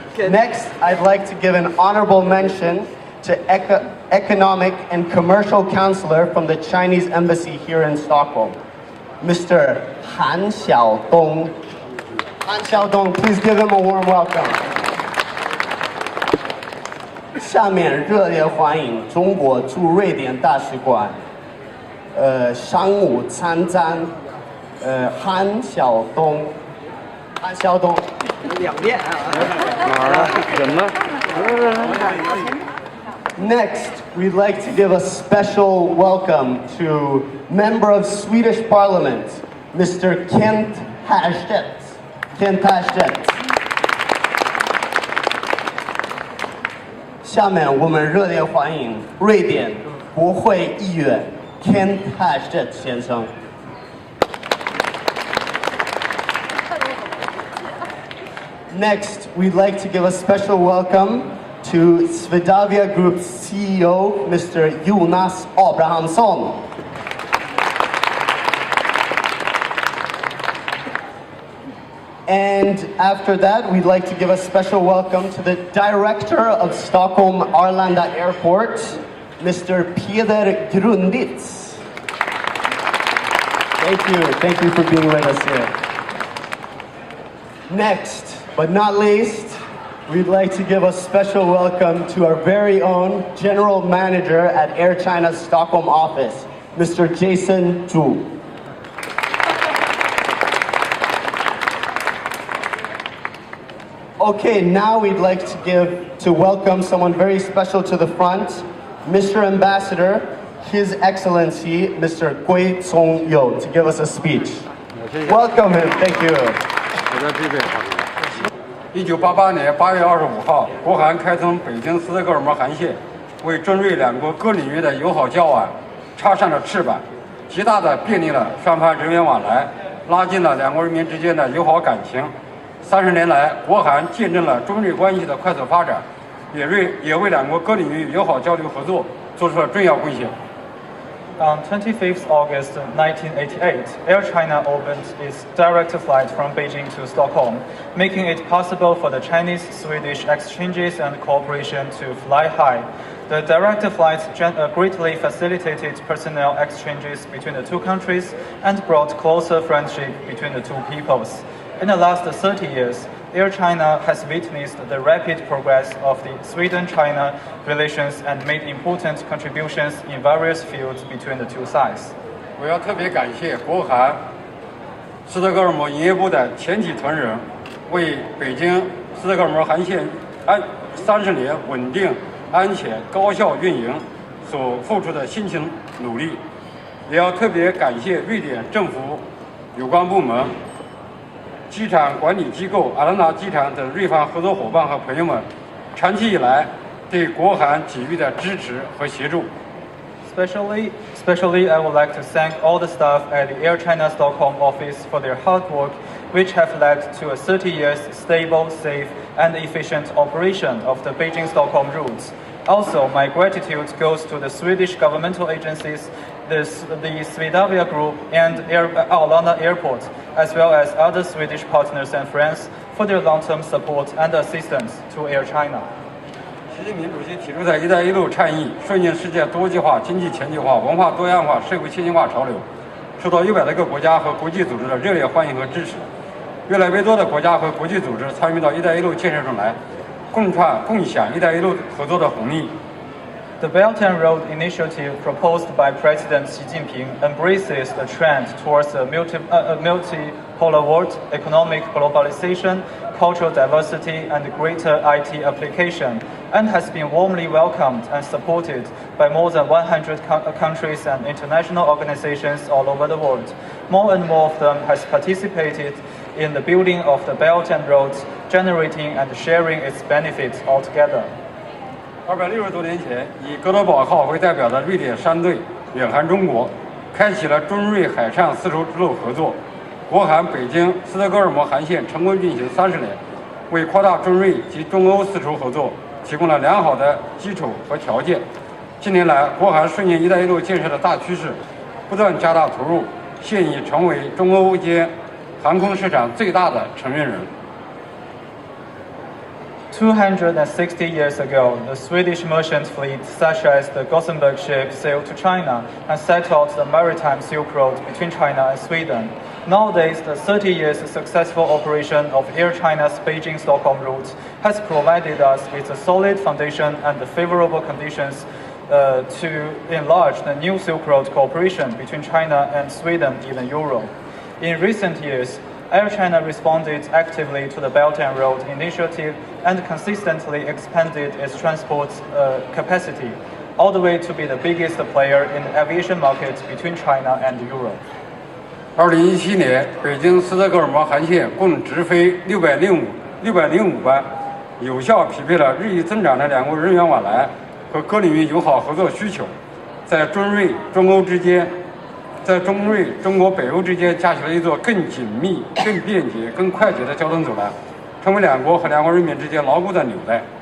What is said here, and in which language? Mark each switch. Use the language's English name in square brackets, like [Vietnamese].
[English] Next, I'd like to give an honorable mention to Economic and Commercial Counselor from the Chinese Embassy here in Stockholm, Mr. Han Xiaodong. Han Xiaodong, please give him a warm welcome. [Chinese] 下面热烈欢迎中国驻瑞典大使馆商务参赞韩晓东。韩晓东两遍啊。哪儿了？怎么？ [English] Next, we'd like to give a special welcome to Member of Swedish Parliament, Mr. Kent Härstedt. Kent Härstedt. [Chinese] 下面我们热烈欢迎瑞典国会议员 Kent Härstedt 先生。 [English] Next, we'd like to give a special welcome to Swedavia Group's CEO, Mr. Jonas Abrahamsson. And after that, we'd like to give a special welcome to the Director of Stockholm Arlanda Airport, Mr. Peder Grunditz. Thank you for being with us here. Next, but not least, we'd like to give a special welcome to our very own General Manager at Air China's Stockholm office, Mr. Jason Zhu. Okay, now we'd like to welcome someone very special to the front, Mr. Ambassador, His Excellency, Mr. Gui Cong-you, to give us a speech. Welcome him, thank you. [Chinese] 1988年8月25号，国航开通北京斯德哥尔摩航线，为中瑞两国各领域的友好交往插上了翅膀，极大地便利了双方人员往来，拉近了两国人民之间的友好感情。 30年来，国航见证了中瑞关系的快速发展，也为两国各领域友好交流合作做出了重要贡献。 [English] On 25th August 1988, Air China opened its direct flight from Beijing to Stockholm, making it possible for the Chinese-Swedish exchanges and cooperation to fly high. The direct flights greatly facilitated personnel exchanges between the two countries and brought closer friendship between the two peoples. In the last 30 years, Air China has witnessed the rapid progress of the Sweden-China relations and made important contributions in various fields between the two sides. [Chinese] 我要特别感谢国航斯德哥尔摩营业部的全体同仁，为北京斯德哥尔摩航线30年稳定、安全、高效运营所付出的辛勤努力，也要特别感谢瑞典政府有关部门、机场管理机构、阿兰达机场等瑞方合作伙伴和朋友们长期以来对国航给予的支持和协助。 [English] Especially, I would like to thank all the staff at the Air China Stockholm office for their hard work, which have led to a 30 years stable, safe, and efficient operation of the Beijing-Stockholm routes. Also, my gratitude goes to the Swedish governmental agencies, the Swedavia Group, and Arlanda Airport, as well as other Swedish partners and friends for their long-term support and assistance to Air China. [Chinese] 习近平主席提出的"一带一路"倡议顺应世界多极化、经济全球化、文化多样化、社会先进化潮流，受到100多个国家和国际组织的热烈欢迎和支持。越来越多的国家和国际组织参与到"一带一路"建设中来，共享"一带一路"合作的红利。 [English] The Belt and Road Initiative proposed by President Xi Jinping embraces the trend towards a multipolar world, economic globalization, cultural diversity, and greater IT application, and has been warmly welcomed and supported by more than 100 countries and international organizations all over the world. More and more of them has participated in the building of the Belt and Roads, generating and sharing its benefits altogether. [Chinese] 260多年前，以哥德堡号为代表的瑞典山队远航中国，开启了中瑞海上丝绸之路合作。国航北京斯德哥尔摩航线成功运行30年，为扩大中瑞及中欧丝绸合作提供了良好的基础和条件。近年来，国航顺应“一带一路”建设的大趋势，不断加大投入，现已成为中欧间航空市场最大的承运人。 [English] 260 years ago, the Swedish merchant fleet, such as the Gothenburg ship, sailed to China and set out the maritime Silk Road between China and Sweden. Nowadays, the 30 years successful operation of Air China's Beijing-Stockholm route has provided us with a solid foundation and the favorable conditions to enlarge the new Silk Road cooperation between China and Sweden, even Europe. In recent years, Air China responded actively to the Belt and Road initiative and consistently expanded its transport capacity, all the way to be the biggest player in the aviation market between China and Europe. [Chinese] 2017年，北京斯德哥尔摩航线共直飞605班，有效匹配了日益增长的两国人员往来和各领域友好合作需求，在中瑞中欧之间。在中瑞、中国、北欧之间架起了一座更紧密、更便捷、更快捷的交通走廊，成为两国和两国人民之间牢固的纽带。